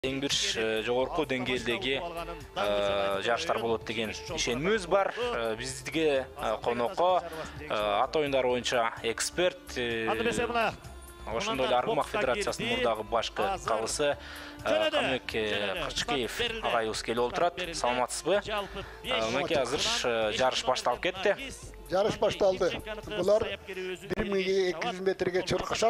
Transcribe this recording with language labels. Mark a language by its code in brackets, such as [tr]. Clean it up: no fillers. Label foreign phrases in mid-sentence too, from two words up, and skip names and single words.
[kk] Ең бір жоғарғы деңгейдегі жарыштар болады деген ишеніміз бар. Бізге қонаққа ат ойындары бойынша эксперт, [ky] ошондой эле Аргымак федерациясынын мурдагы башкы калысы Камек Кырчыкеев агайыбыз келип отурат. Саламатсызбы? Мынакей азыр жарыш башталып кетти. Жарыш башталды. Булар 1200 метрге чуркашат.